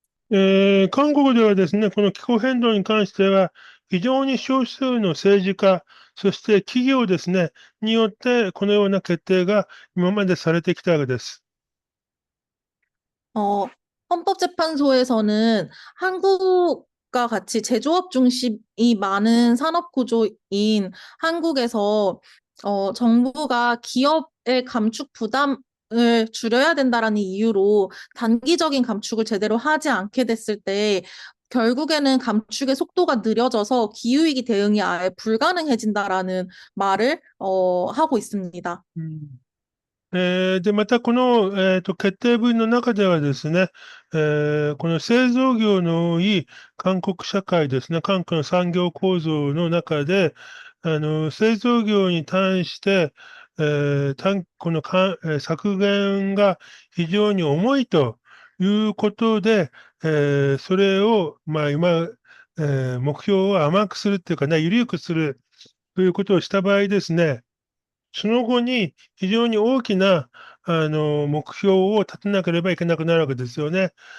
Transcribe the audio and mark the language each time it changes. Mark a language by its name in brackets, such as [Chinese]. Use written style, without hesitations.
[Japanese] 韓国ではですね、この気候変動に関しては、非常に少数の政治家、そして企業ですね、によって、このような決定が今までされてきたわけです。 [Korean] 어, 헌법재판소에서는 한국과 같이 제조업 중심이 많은 산업 구조인 한국에서 정부가 기업의 감축 부담을 줄여야 된다라는 이유로 단기적인 감축을 제대로 하지 않게 됐을 때 결국에는 감축의 속도가 느려져서 기후위기 대응이 아예 불가능해진다라는 말을 하고 있습니다. [Japanese] で、またこの、決定文の中ではですね、この製造業の多い韓国社会ですね、韓国の産業構造の中で、製造業に対して、この削減が非常に重いということで、それを、まあ、今、目標を甘くするっていうかね、緩くするということをした場合ですね、その後に非常に大きな、目標を立てなければいけなくなるわけですよね。